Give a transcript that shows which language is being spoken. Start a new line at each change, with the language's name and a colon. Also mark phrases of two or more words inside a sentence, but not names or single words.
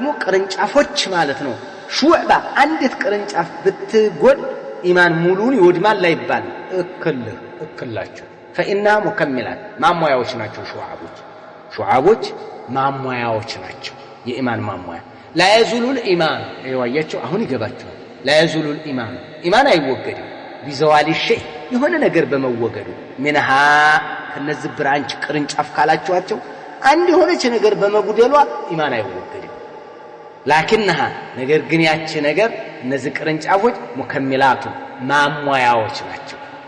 Amharic: ቅርንጫፎች ማለት ነው ሹዕባ አንዲት ቅርንጫፍ ብትጎድ ኢማን ሙሉን ይወድማል አይባል እክላቸው
Arabic: فإنها مكملات
Amharic: ማሟያዎች ናቸው ሹዓቦች ማሟያዎች ናቸው የኢማን ማሟያ
Arabic: لا يزول الإيمان
Amharic: አይዋያቸው አሁን ይገባቸው
Arabic: لا يزول الإيمان
Amharic: ኢማን አይወገድም
Arabic: بزوال الشيء
Amharic: የሆነ ነገር በመወገዱ منها ከነዚህ ብራንች ቅርንጫፍ ካላችኋቸው አንድ የሆነች ነገር በመጉደሏ ኢማን አይወገድም لكنها ነገር ግን ያቺ ነገር እነዚህ ቅርንጫፎች ሙከሚላቱ ማሟያዎች ናቸው